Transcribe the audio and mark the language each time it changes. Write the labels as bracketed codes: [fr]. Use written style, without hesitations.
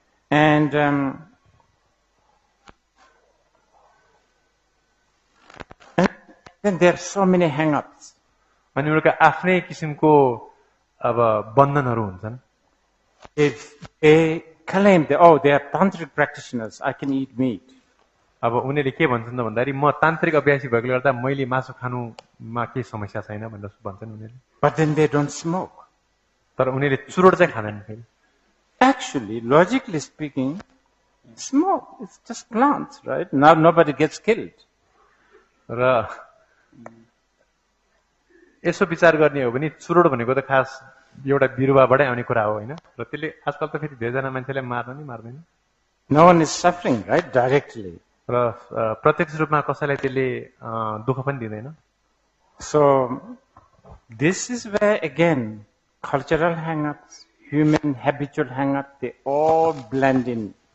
[en] And then there are so many hang-ups. [ne] अनि उनीहरूका आफ्नै किसिमको अब बन्धनहरू हुन्छन्। [en] If they claim that, they are tantric practitioners, I can eat meat. [ne] अब उनीहरूले के भन्छन् त भन्दाखेरि म तान्त्रिक अभ्यासी भएकोले गर्दा मैले मासु खानुमा केही समस्या छैन भनेर भन्छन् उनीहरूले। [en] But then they don't smoke. [ne] तर उनीहरूले चुरोट चाहिँ खाँदैन फेरि। [en] Actually, logically speaking, smoke, it's just plants, right? Now nobody gets killed. [ne] र यसो विचार गर्ने हो भने चुरोट भनेको त खास एउटा बिरुवाबाटै आउने कुरा हो होइन, र त्यसले आजकल त फेरि धेरैजना मान्छेले मार्न नि मार्दैन, [en] No one is suffering, right? Directly. [ne] र प्रत्यक्ष रूपमा कसैलाई त्यसले दुःख पनि दिँदैन। [en] So, this is where again, cultural hang-ups, human habitual hang-ups, they all blend in.